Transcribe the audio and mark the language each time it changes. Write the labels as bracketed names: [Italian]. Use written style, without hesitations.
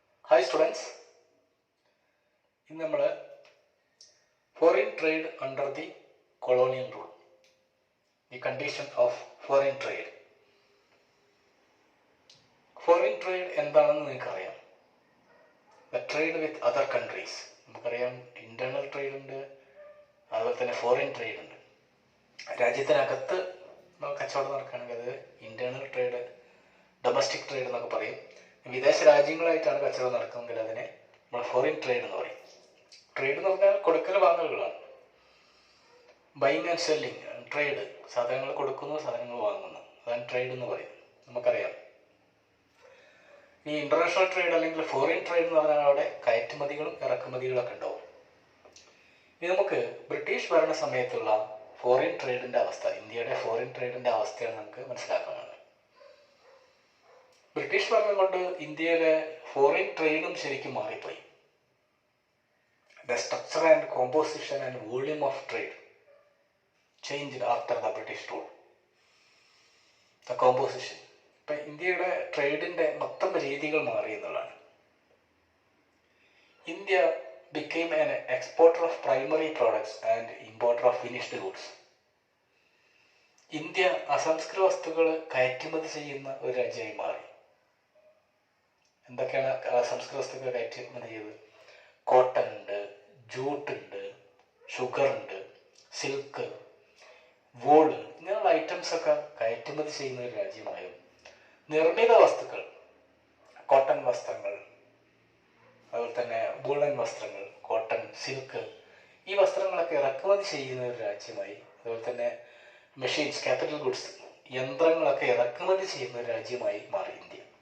[English] Hi students, in the foreign trade under the colonial rule, the condition of foreign trade. [Malayalam] Foreign trade എന്താണെന്ന് നിങ്ങൾക്കറിയാം. [English] The trade with other countries. [Malayalam] നമുക്കറിയാം internal trade ഉണ്ട്, അതുപോലെ തന്നെ foreign trade ഉണ്ട്. രാജ്യത്തിനകത്ത് കച്ചവടം നടക്കുകയാണെങ്കിൽ അത് ഇന്റേണൽ ട്രേഡ്, ഡൊമസ്റ്റിക് ട്രേഡ് എന്നൊക്കെ പറയും. വിദേശ രാജ്യങ്ങളായിട്ടാണ് കച്ചവടം നടക്കുന്നതെങ്കിൽ അതിനെ നമ്മൾ ഫോറിൻ ട്രേഡ് എന്ന് പറയും. ട്രേഡ് എന്ന് പറഞ്ഞാൽ കൊടുക്കൽ വാങ്ങലുകളാണ്. ബൈങ് ആൻഡ് സെല്ലിങ്, ട്രേഡ്, സാധനങ്ങൾ കൊടുക്കുന്നു, സാധനങ്ങൾ വാങ്ങുന്നു, അതാണ് ട്രേഡ് എന്ന് പറയും. നമുക്കറിയാം ഈ ഇന്റർനാഷണൽ ട്രേഡ് അല്ലെങ്കിൽ ഫോറിൻ ട്രേഡ് എന്ന് പറഞ്ഞാൽ അവിടെ കയറ്റുമതികളും ഇറക്കുമതികളൊക്കെ ഉണ്ടാവും. ഇനി നമുക്ക് ബ്രിട്ടീഷ് ഭരണ സമയത്തുള്ള ഫോറിൻ ട്രേഡിന്റെ അവസ്ഥ, ഇന്ത്യയുടെ ഫോറിൻ ട്രേഡിന്റെ അവസ്ഥയാണ് നമുക്ക് മനസ്സിലാക്കുന്നത്. ബ്രിട്ടീഷ് ഭരണം കൊണ്ട് ഇന്ത്യയിലെ ഫോറിൻ ട്രേഡും ശരിക്കും മാറിപ്പോയി. [English] The structure and composition and volume of trade changed after the British rule. The composition. [Malayalam] ഇപ്പം ഇന്ത്യയുടെ ട്രേഡിന്റെ മൊത്തം രീതികൾ മാറി എന്നുള്ളതാണ്. [English] India became an exporter of primary products and importer of finished goods. [Malayalam] India അസംസ്കൃത വസ്തുക്കൾ കയറ്റുമതി ചെയ്യുന്ന ഒരു രാജ്യമായി മാറി. എന്തൊക്കെയാണ് അസംസ്കൃത വസ്തുക്കൾ കയറ്റുമതി ചെയ്തത്? കോട്ടൺ ഉണ്ട്, ജൂട്ട് ഉണ്ട്, ഷുഗർ ഉണ്ട്, സിൽക്ക്, വൂള്, ഇങ്ങനെയുള്ള ഐറ്റംസ് ഒക്കെ കയറ്റുമതി ചെയ്യുന്ന ഒരു രാജ്യമായും നിർമ്മിത വസ്തുക്കൾ, കോട്ടൺ വസ്ത്രങ്ങൾ, അതുപോലെ തന്നെ വൂളൻ വസ്ത്രങ്ങൾ, കോട്ടൺ, സിൽക്ക്, ഈ വസ്ത്രങ്ങളൊക്കെ ഇറക്കുമതി ചെയ്യുന്ന ഒരു രാജ്യമായി, അതുപോലെ തന്നെ മെഷീൻസ്, ക്യാപിറ്റൽ ഗുഡ്സ്, യന്ത്രങ്ങളൊക്കെ ഇറക്കുമതി ചെയ്യുന്ന ഒരു രാജ്യമായി മാറി ഇന്ത്യ.